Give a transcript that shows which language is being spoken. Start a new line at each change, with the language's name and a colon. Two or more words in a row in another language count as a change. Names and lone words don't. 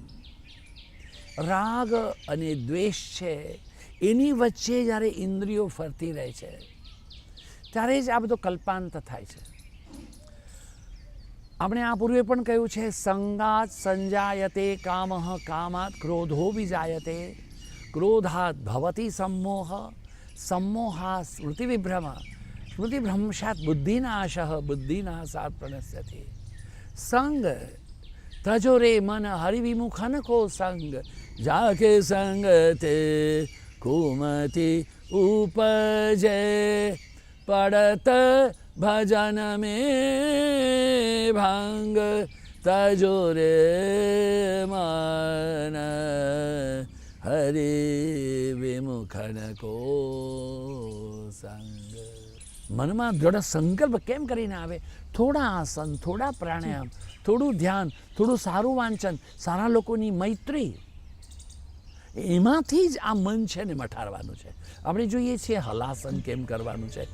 Gujarati: રાગ અને દ્વેષ છે એની વચ્ચે જ્યારે ઇન્દ્રિયો ફરતી રહે છે ત્યારે જ આ બધો કલ્પાંત થાય છે. આપણે આ પૂર્વે પણ કહ્યું છે,
Sanskrit: સંગાત સંજાયતે કામઃ, કામાત ક્રોધો વિજાયતે, ક્રોધાત ભવતી सम्मोह, सम्मोहात् स्मृतिविभ्रम, स्मृतिभ्रंशात् बुद्धिनाशः, बुद्धिनाशात् प्रणश्यति.
Hindi: संग तजो रे मन हरिविमुखन को संग, जाके संग ते कुमति उपजे, पड़त भजन में भांग, तजो रे मन हरि विमुखन को संग.
Gujarati: મનમાં દ્રઢ સંકલ્પ કેમ કરીને આવે? થોડા આસન, થોડા પ્રાણાયામ, થોડું ધ્યાન, થોડું સારું વાંચન, સારા લોકોની મૈત્રી, એમાંથી જ આ મન છે ને મઠારવાનું છે. આપણે જોઈએ છીએ હલાસન કેમ કરવાનું છે.